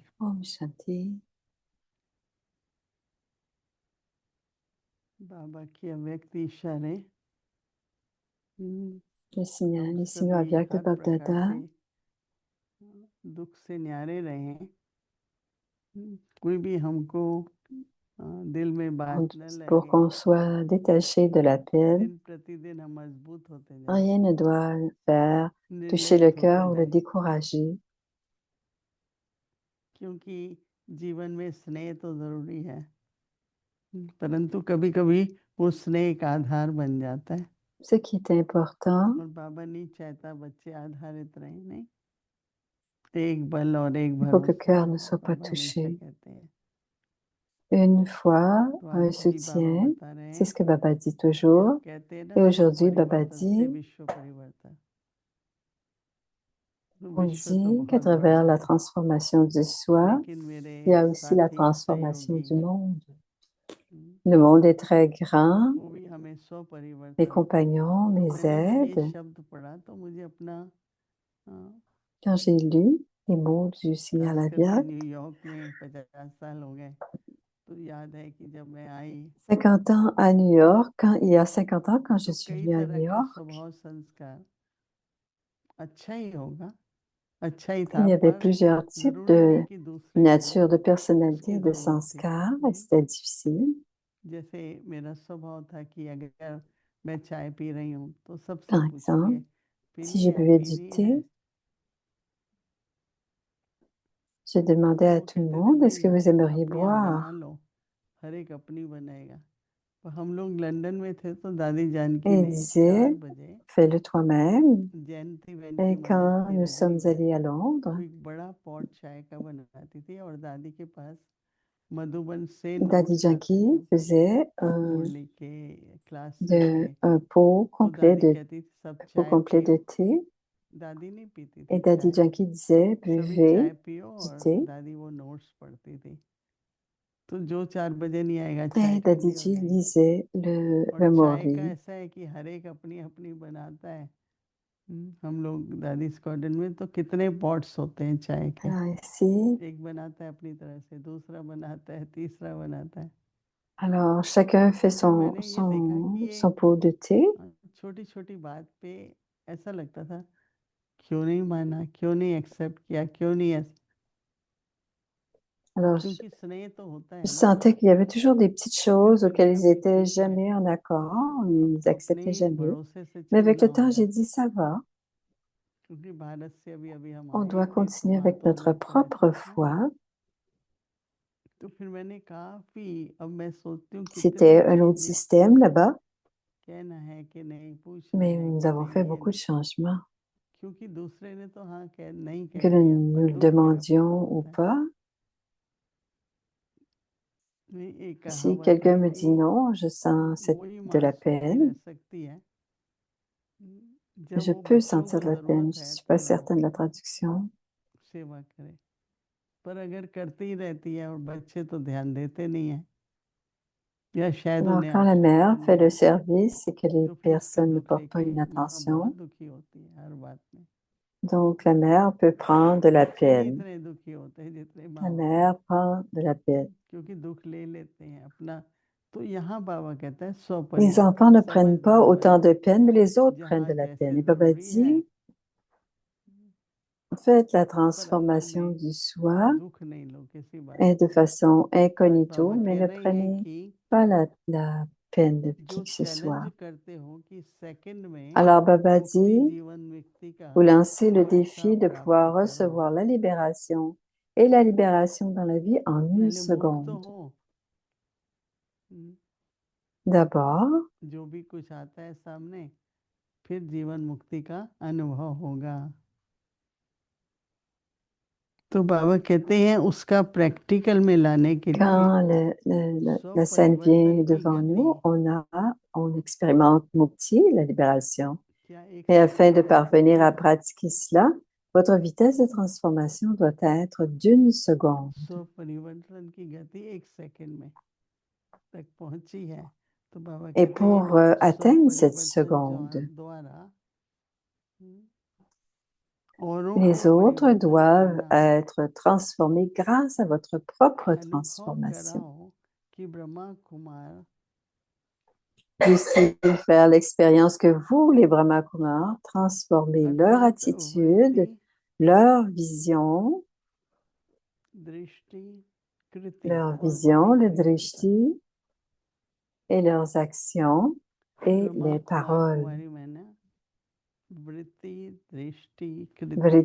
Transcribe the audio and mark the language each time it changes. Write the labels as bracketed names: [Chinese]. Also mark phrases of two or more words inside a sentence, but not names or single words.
[Hindi] Om Shanti. बाबा की अव्यक्त इशारे [French] Le signal, les signaux avec le Baptata. [Hindi] दुख से न्यारे रहें कोई भी हमको दिल में बात न लगे [French] pour qu'on soit détaché de la peine. [Hindi] दिन प्रतिदिन हम मजबूत होते जाएं [French] Rien ne doit faire toucher le cœur ou le décourager. [Hindi] क्योंकि जीवन में स्नेह तो जरूरी है परंतु कभी-कभी वो स्नेह का आधार बन जाता है [French] Ce qui est important, [Hindi] और बाबा नहीं चाहता बच्चे आधारित रहें नहीं एक बल और एक [French] Il faut que le [Hindi] भरोसा, [French] cœur ne soit pas [Hindi] बाबा हमेशा [French] touché. [Hindi] कहते हैं। [French] Une foi, [Hindi] तो [French] un [Hindi] आज भी बाबा [French] soutien, [Hindi] बता रहे [French] c'est [Hindi] हैं [French] ce que Baba dit [Hindi] कि हम [French] toujours. [Hindi] कहते हैं [French] Et [Hindi] ना, स्व [French] aujourd'hui, Baba [Hindi] परिवर्तन से [French] dit, [Hindi] विश्व परिवर्तन। तो [French] on [Hindi] विश्व तो [French] dit qu'à [Hindi] बहुत बड़ा [French] travers la [Hindi] है, [French] transformation du soi, [Hindi] लेकिन मेरे [French] il y a aussi la [Hindi] साथी [French] transformation [Hindi] सहयोगी [French] du monde. हम्म, Le monde est très grand. [Hindi] वो भी हमें स्व [French] Mes [Hindi] परिवर्तन। [French] compagnons, [Hindi] तो [French] mes [Hindi] मैंने जब ये [French] aides, [Hindi] शब्द पढ़ा तो मुझे अपना [French] quand j'ai lu les mots du [Hindi] खास [French] Signal [Hindi] करके [French] Aviac, [Hindi] न्यूयॉर्क में 50 साल हो गए, तो याद है कि जब मैं आई [French] 50 ans à New York, il y a 50 ans, quand je [Hindi] तो [French] suis [Hindi] कई [French] venue à [Hindi] तरह [French] New [Hindi] के [French] York, [Hindi] स्वभाव संस्कार, अच्छा ही होगा, अच्छा ही [French] il [Hindi] था, [French] y avait [Hindi] पर [French] plusieurs types [Hindi] जरूरी [French] de [Hindi] नहीं कि दूसरे को [French] nature, de personnalité, [Hindi] उसकी [French] de [Hindi] जरूरत थी। [French] sanskar, et c'était difficile. [Hindi] जैसे मेरा स्वभाव था कि अगर मैं चाय पी रही हूँ तो सबसे [French] Par exemple, [Hindi] पूछूंगी [French] si [Hindi] पीनी [French] je [Hindi] है, [French] buvais du [Hindi] पीनी है, [French] thé, j'ai demandé [Hindi] तो [French] à [Hindi] वो [French] tout le [Hindi] कहते थे [French] monde, est-ce [Hindi] भाई [French] que vous aimeriez [Hindi] अपनी आप बना [French] boire? [Hindi] लो, हर एक अपनी बनाएगा। तो हम लोग लंदन में थे तो दादी जानकी [French] Et ils [Hindi] ने 4 [French] disaient, [Hindi] बजे [French] fais-le toi-même. [Hindi] जयंती बहन की [French] Et [Hindi] मदद [French] quand [Hindi] की [French] nous sommes [Hindi] रजनी बहन, [French] allés à Londres, [Hindi] वो एक बड़ा पॉट चाय का बनाती थी और दादी के पास मधुबन से [French] Daddy [Hindi] नोट्स आते [French] Janki [Hindi] थे, [French] faisait [Hindi] मुरली के, क्लासिक के। [French] un pot [Hindi] तो [French] complet [Hindi] दादी [French] de, [Hindi] कहती थी सब [French] un pot [Hindi] चाय [French] complet de [Hindi] पियो, [French] thé. [Hindi] दादी नहीं पीती [French] Et [Hindi] थी [French] Daddy [Hindi] चाय, [French] Janki disait, [Hindi] सभी [French] buvez [Hindi] चाय पियो, [French] du [Hindi] और [French] thé. [Hindi] दादी वो नोट्स पढ़ती थी। तो जो 4 बजे नहीं आएगा चाय [French] Et Daddy [Hindi] ठंडी हो [French] Ji [Hindi] जाएगी। [French] lisait [Hindi] और [French] le [Hindi] चाय का [French] Morli. [Hindi] ऐसा है कि हर एक अपनी अपनी बनाता है। हम लोग दादी स्कॉटलैंड में तो कितने पॉट्स होते हैं चाय के, [French] Alors ici, [Hindi] एक बनाता है अपनी तरह से, दूसरा बनाता है, तीसरा बनाता है। [French] alors chacun fait [Hindi] तो फिर मैंने ये देखा कि ये [French] son pot de thé. [Hindi] छोटी छोटी बात पे ऐसा लगता था, क्यों नहीं माना, क्यों नहीं एक्सेप्ट किया, क्यों नहीं ऐसा, [French] Alors [Hindi] क्योंकि स्नेह तो होता [French] je [Hindi] है ना। [French] sentais qu'il y avait toujours des petites [Hindi] फिर [French] choses [Hindi] मैंने [French] auxquelles [Hindi] कहा [French] ils [Hindi] भाई [French] étaient [Hindi] ठीक है, [French] jamais en accord, ils [Hindi] अब अपने [French] n'acceptaient jamais. [Hindi] भरोसे से [French] Mais avec [Hindi] चलना [French] le temps, j'ai [Hindi] होगा, [French] dit, ça va, [Hindi] क्योंकि भारत से अभी अभी हम [French] on [Hindi] आए [French] doit [Hindi] थे तो [French] continuer [Hindi] वहाँ [French] avec [Hindi] तो [French] notre [Hindi] अलग तरह [French] propre [Hindi] का था। [French] foi. [Hindi] तो फिर मैंने काफी, अब मैं सोचती हूँ कितनी [French] C'était un autre [Hindi] चीजें [French] système là-bas, [Hindi] कहना है कि नहीं, पूछना [French] mais [Hindi] है [French] nous [Hindi] कि [French] avons [Hindi] नहीं, [French] fait [Hindi] ये [French] beaucoup de [Hindi] नहीं, [French] changements. [Hindi] क्योंकि दूसरे ने तो हाँ कह नहीं [French] Que [Hindi] कह दिया, पर [French] nous le [Hindi] दुख फिर अपने को [French] demandions ou [Hindi] होता है। [French] pas, [Hindi] नहीं, एक [French] si [Hindi] कहावत [French] quelqu'un [Hindi] है [French] me dit [Hindi] कि [French] non, je sens [Hindi] वही [French] de [Hindi] माँ [French] la [Hindi] सुखी [French] peine, [Hindi] रह सकती है जब [French] je [Hindi] वो [French] peux [Hindi] बच्चों [French] sentir [Hindi] को [French] de la peine. [Hindi] जरूरत [French] Je ne [Hindi] है [French] suis pas [Hindi] तब वो [French] certaine de la traduction. [Hindi] सेवा करे, पर अगर करती ही रहती है और बच्चे तो ध्यान देते नहीं है, या शायद [French] Alors, [Hindi] उन्हें [French] quand la mère [Hindi] आवश्यकता [French] fait [Hindi] नहीं [French] le [Hindi] है, [French] service et que les [Hindi] तो फिर उसका [French] personnes ne [Hindi] दुख [French] portent pas [Hindi] लेके [French] une [Hindi] माँ बहुत [French] attention, [Hindi] दुखी होती है हर बात में। [French] donc la mère peut prendre de la [Hindi] बच्चे नहीं [French] peine. [Hindi] इतने दुखी होते हैं जितने [French] La [Hindi] माँ होते हैं, [French] mère prend de la peine. [Hindi] क्योंकि दुख ले लेते हैं अपना। तो यहाँ बाबा कहता है स्व [French] Les enfants [Hindi] परिवर्तन, [French] ne prennent pas [Hindi] समझदार [French] autant [Hindi] बनो, [French] de peine, mais les autres prennent [Hindi] जहाँ [French] de la peine. [Hindi] जैसे [French] Et Baba [Hindi] जरूरी है, [French] dit, faites la [Hindi] पर असल [French] transformation [Hindi] में [French] du soi [Hindi] दुख नहीं लो किसी बात [French] et de [Hindi] का। [French] façon [Hindi] तो आज [French] incognito, [Hindi] बाबा [French] mais [Hindi] कह [French] ne [Hindi] रहे हैं [French] prenez [Hindi] कि [French] pas la peine de qui [Hindi] जो [French] que ce [Hindi] चैलेंज [French] soit. [Hindi] करते हो कि सेकंड में [French] Alors Baba [Hindi] मुक्ति [French] dit, [Hindi] जीवन मुक्ति का [French] vous lancez le [Hindi] शिक्षा [French] défi de [Hindi] प्राप्त [French] pouvoir [Hindi] करो, [French] recevoir la libération et la libération dans la vie en une [Hindi] पहले मुक्त तो [French] seconde. [Hindi] हो, [French] D'abord, [Hindi] जो भी कुछ आता है सामने, फिर जीवन मुक्ति का अनुभव होगा। तो बाबा कहते हैं उसका प्रैक्टिकल में लाने के लिए [French] quand [Hindi] स्व [French] la scène [Hindi] परिवर्तन [French] vient [Hindi] की [French] devant [Hindi] गति [French] nous, on expérimente Mukti, la libération. [Hindi] क्या एक [French] Et afin de [Hindi] सेकंड में [French] parvenir à [Hindi] होगी, [French] pratiquer cela, votre vitesse de transformation doit être d'une seconde. [Hindi] स्व परिवर्तन की गति एक सेकंड में तक पहुंची है। तो बाबा [French] Et [Hindi] कहते हैं [French] pour [Hindi] स्व [French] atteindre cette [Hindi] परिवर्तन [French] seconde, [Hindi] द्वारा औरों को [French] les autres [Hindi] परिवर्तन [French] doivent [Hindi] करना, [French] être transformés grâce à votre propre [Hindi] अनुभव [French] transformation. [Hindi] कराओ कि ब्रह्मा कुमार [French] Puissiez faire l'expérience que vous, les Brahma Kumars, transformez leur [Hindi] अर्थात वृत्ति, [French] attitude, leur vision, [Hindi] दृष्टि, कृति [French] leur [Hindi] और वाणी [French] le [Hindi] परिवर्तन। [French] drishti et leurs actions et [Hindi] ब्रह्मा [French] les [Hindi] कुमार [French] paroles. [Hindi] कुमारी में ना वृत्ति, दृष्टि, कृति,